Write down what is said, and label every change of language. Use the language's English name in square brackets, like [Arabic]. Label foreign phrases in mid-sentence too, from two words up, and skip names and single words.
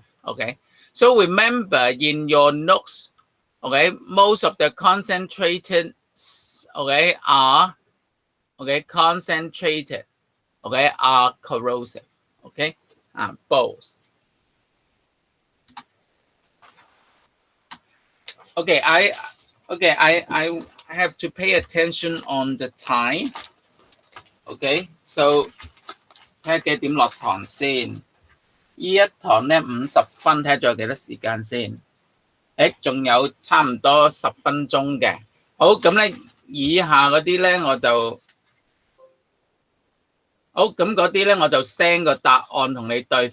[English] Okay, so remember in your notes, okay, most of the concentrated, okay, are, okay, concentrated, okay, are corrosive. Okay, both. Okay, I have to pay attention on the time. Okay, so [Cantonese] 睇下幾點落堂先？呢一堂咧50分，睇下仲有幾多時間先？誒，仲有差唔多10分鐘嘅。好，咁咧以下嗰啲咧我就好，咁嗰啲咧我就 send 個答案同你對。